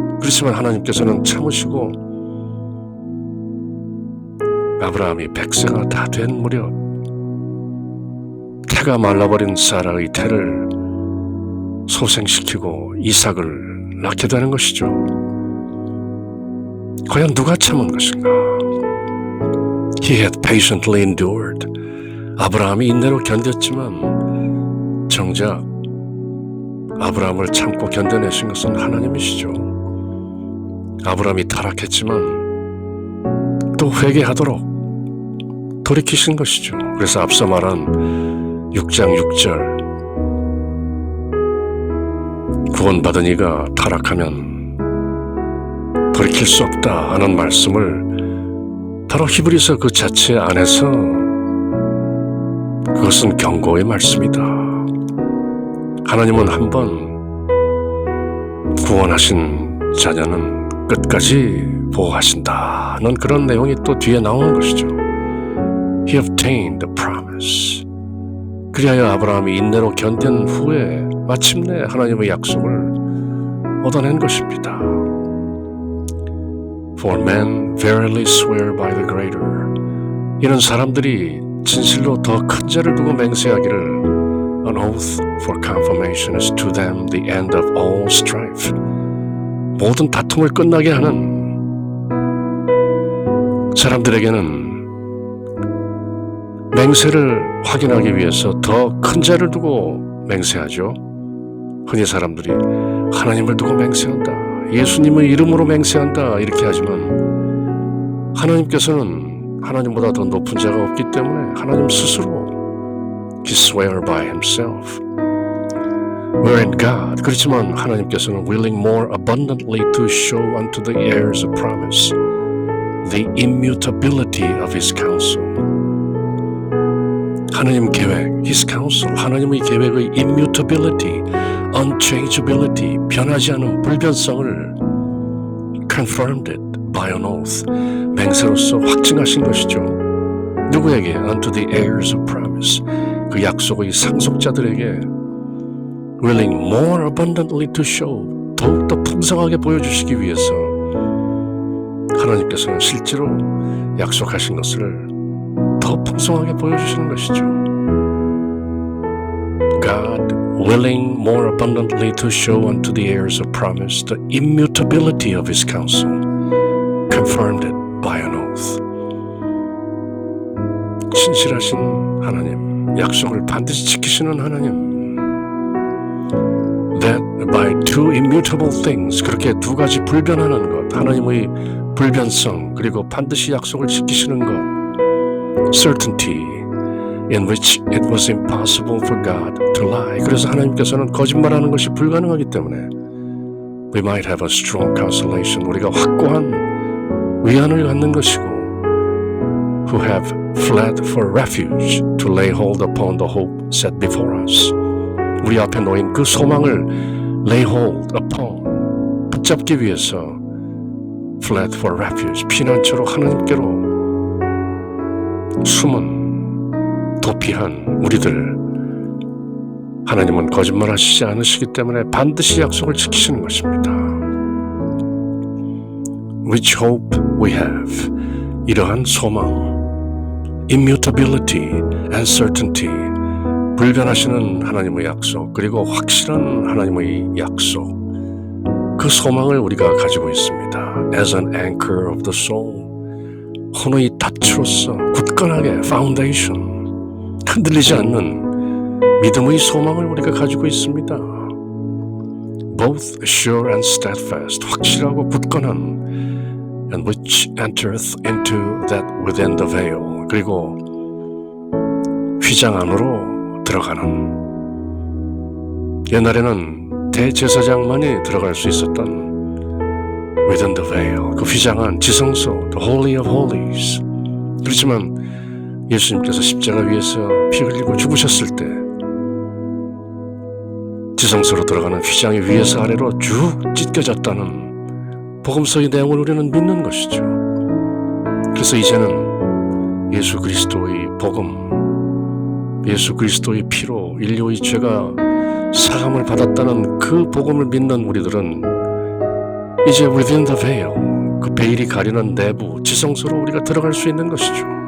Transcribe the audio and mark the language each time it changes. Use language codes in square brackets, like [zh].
[ko] 그렇지만 하나님께서는 참으시고 아브라함이 100세가 다 된 무렵 태가 말라버린 사라의 태를 소생시키고 이삭을 낳게 되는 것이죠. 과연 누가 참은 것인가? [en] He had patiently endured. [ko] 아브라함이 인내로 견뎠지만 정작 아브라함을 참고 견뎌내신 것은 하나님이시죠. 아브라함이 타락했지만 또 회개하도록 돌이키신 것이죠. 그래서 앞서 말한 6장 6절 구원받은 이가 타락하면 돌이킬 수 없다 하는 말씀을 바로 히브리서 그 자체 안에서 그것은 경고의 말씀이다. 하나님은 한번 구원하신 자녀는 끝까지 보호하신다는 그런 내용이 또 뒤에 나오는 것이죠. [en] He obtained the promise. [ko] 그리하여 아브라함이 인내로 견딘 후에 마침내 하나님의 약속을 얻어낸 것입니다. [en] For men verily swear by the greater. [ko] 이는 사람들이 진실로 더 큰 죄를 두고 맹세하기를 [en] An oath for confirmation is to them the end of all strife. [ko] 모든 다툼을 끝나게 하는 사람들에게는 맹세를 확인하기 위해서 더 큰 죄를 두고 맹세하죠. 흔히 사람들이 하나님을 두고 맹세한다, 예수님의 이름으로 맹세한다 이렇게 하지만 하나님께서는 하나님보다 더 높은 자가 없기 때문에 하나님 스스로 [en] He swear by himself. Wherein God, [ko] 그렇지만 하나님께서는 [en] willing more abundantly to show unto the heirs of promise the immutability of his counsel. [ko] 하나님 계획, [en] his counsel, [ko] 하나님의 계획의 [en] immutability, unchangeability, [ko] 변하지 않은 불변성을 [en] confirmed it by an oath, [ko] 맹세로서 확증하신 것이죠. 누구에게? [en] Unto the heirs of promise, [ko] 그 약속의 상속자들에게 [en] willing more abundantly to show, [ko] 더욱더 풍성하게 보여주시기 위해서 하나님께서는 실제로 약속하신 것을 더 풍성하게 보여주시는 것이죠. [en] God willing more abundantly to show unto the heirs of promise the immutability of his counsel, confirmed it by an oath. [ko] 신실하신 하나님, 약속을 반드시 지키시는 하나님. [en] That by two immutable things, [ko] 그렇게 두 가지 불변하는 것, 하나님의 불변성, 그리고 반드시 약속을 지키시는 것, [en] certainty, in which it was impossible for God to lie. [ko] 그래서 하나님께서는 거짓말하는 것이 불가능하기 때문에 [en] we might have a strong consolation, [ko] 우리가 확고한 위안을 갖는 것이고 [en] who have fled for refuge to lay hold upon the hope set before us. [ko] 우리 앞에 놓인 그 소망을 [en] lay hold upon, [ko] 붙잡기 위해서 [en] fled for refuge, [ko] 피난처로 하나님께로 숨은 도피한 우리들, 하나님은 거짓말하시지 않으시기 때문에 반드시 약속을 지키시는 것입니다. [en] Which hope we have, [ko] 이러한 소망, [en] immutability and certainty, [ko] 불변하시는 하나님의 약속, 그리고 확실한 하나님의 약속, 그 소망을 우리가 가지고 있습니다. [en] As an anchor of the soul, [ko] 혼의 닻으로서 굳건하게 foundation, 흔들리지 않는 믿음의 소망을 우리가 가지고 있습니다. [en] Both sure and steadfast, [ko] 확실하고 굳건한, [en] and which entereth into that within the veil, [ko] 그리고 휘장 안으로 들어가는, 옛날에는 대제사장만이 들어갈 수 있었던 [en] within the veil, [ko] 그 휘장 안, [en] 지성소, the holy of holies. [ko] 그렇지만 예수님께서 십자가 위에서 피 흘리고 죽으셨을 때 지성소로 들어가는 휘장이 위에서 아래로 쭉 찢겨졌다는 복음서의 내용을 우리는 믿는 것이죠. 그래서 이제는 예수 그리스도의 복음, 예수 그리스도의 피로 인류의 죄가 사함을 받았다는 그 복음을 믿는 우리들은 이제 [en] within the veil, [ko] 그 베일이 가리는 내부 지성소로 우리가 들어갈 수 있는 것이죠.